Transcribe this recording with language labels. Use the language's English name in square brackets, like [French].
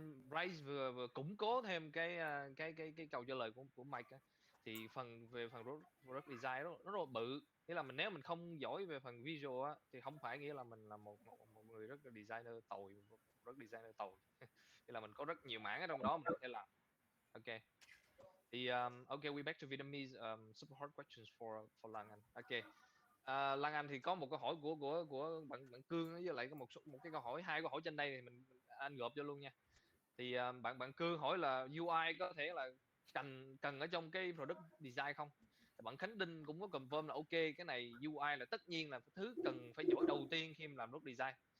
[Vietnamese] Rice vừa củng cố thêm cái câu trả lời của Mike á. Thì về phần product design nó rất là bự. Nghĩa là nếu mình không giỏi về phần visual á, thì không phải nghĩa là mình là một người rất là designer tồi, Nghĩa là mình có rất nhiều mảng ở trong đó mình có thể làm. [English] Okay. Thì okay, we back to Vietnamese super hard questions for Lan Anh. Okay. [Vietnamese] Lan Anh thì có một câu hỏi của bạn Cương với lại một cái câu hỏi, hai câu hỏi trên đây thì anh gộp cho luôn nha. Thì bạn Cương hỏi là UI có thể là cần ở trong cái product design không? Bạn Khánh Đinh cũng có confirm là ok, cái này UI là tất nhiên là thứ cần phải giỏi đầu tiên khi mà làm product design.